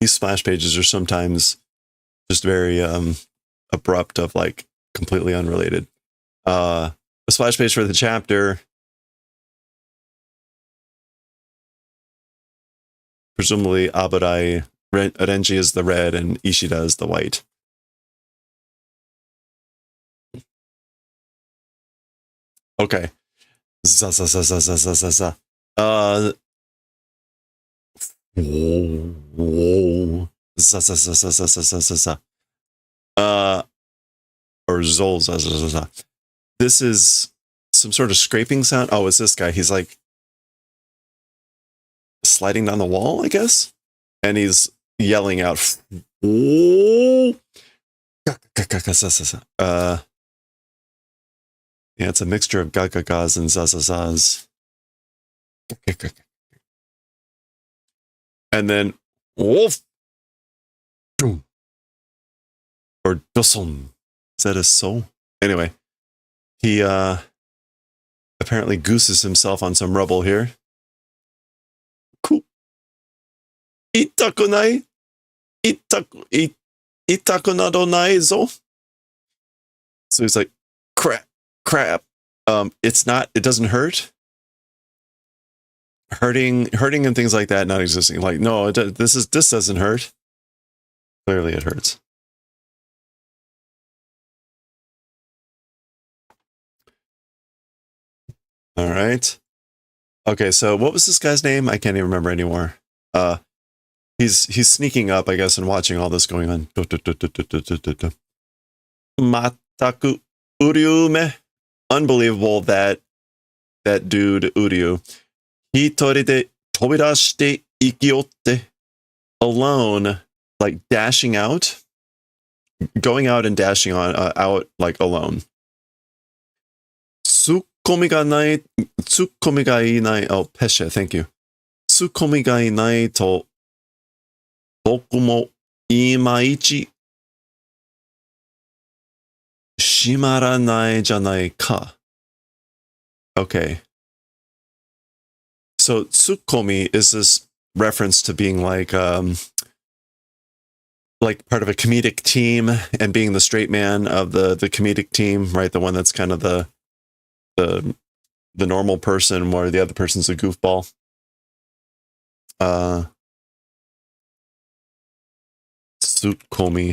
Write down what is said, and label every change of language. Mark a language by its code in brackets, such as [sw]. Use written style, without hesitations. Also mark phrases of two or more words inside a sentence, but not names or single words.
[en] these splash pages are sometimes just very abrupt of like completely unrelated. The splash page for the chapter, presumably Aburai, Renji is the red and Ishida is the white. Okay. Za za za za za za za za. Whoa. Za za za za za za za za za. Or Zol za za za za. This is some sort of scraping sound. Oh, it's this guy. He's like sliding down the wall, I guess? And he's yelling out. Yeah, it's a mixture of gagagas and zazazas. And then wolf. Or doson. Is that a soul? Anyway, he apparently gooses himself on some rubble here. Cool. [ja] 痛くなどないぞ. [en] So he's like, crap. It doesn't hurt. Hurting and things like that not existing. Like, no, this doesn't hurt. Clearly it hurts. All right. Okay, so what was this guy's name? I can't even remember anymore. He's sneaking up, I guess, and watching all this going on. [ja] まったく雨竜め. [en] Unbelievable that dude Uryu. [ja] 一人で飛び出して行きおって. [en] Alone, like dashing out. Going out and dashing out like alone. [ja] ツッコミがいない. [en] Oh, Pesha, thank you. [ja] ツッコミがいないと僕もいまいち締まらないじゃないか. [en] Okay. So tsukomi is this reference to being like part of a comedic team and being the straight man of the comedic team, right? The one that's kind of the normal person where the other person's a goofball. Tsukomi.